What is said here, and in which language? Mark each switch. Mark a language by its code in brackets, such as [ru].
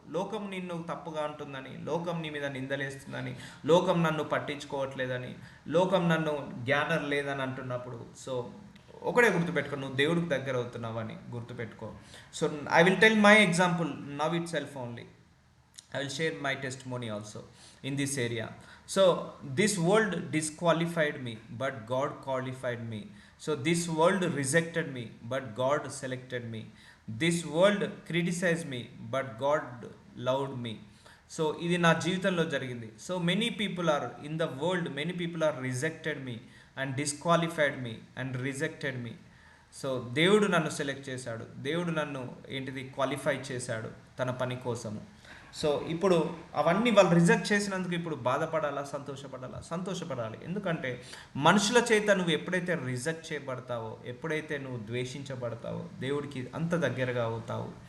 [te] లోకం నిన్ను తప్పుగా అంటుందని, లోకం నీ మీద నిందలేస్తుందని, లోకం నన్ను పట్టించుకోవట్లేదని, లోకం నన్ను జ్ఞానం లేదని అంటున్నప్పుడు, సో ఒకడే గుర్తుపెట్టుకో, నువ్వు దేవుడికి దగ్గర అవుతున్నావని గుర్తుపెట్టుకో. [en] So I will tell my example now itself only. I will share my testimony also in this area. So this world disqualified me, but God qualified me. So this world rejected me, but God selected me. This world criticized me, but God loved me. [te] So ఇది నా జీవితంలో జరిగింది. [en] So many people are in the world, many people are rejected me and disqualified me and rejected me. [te] So దేవుడు నన్ను select చేశాడు, దేవుడు నన్ను qualify చేశాడు తన పని కోసము. సో ఇప్పుడు అవన్నీ వాళ్ళు రిజెక్ట్ చేసినందుకు ఇప్పుడు బాధపడాలా, సంతోషపడాలి. ఎందుకంటే మనుషుల చేత నువ్వు ఎప్పుడైతే రిజెక్ట్ చేయబడతావో, ఎప్పుడైతే నువ్వు ద్వేషించబడతావో, దేవుడికి అంత దగ్గరగా అవుతావు.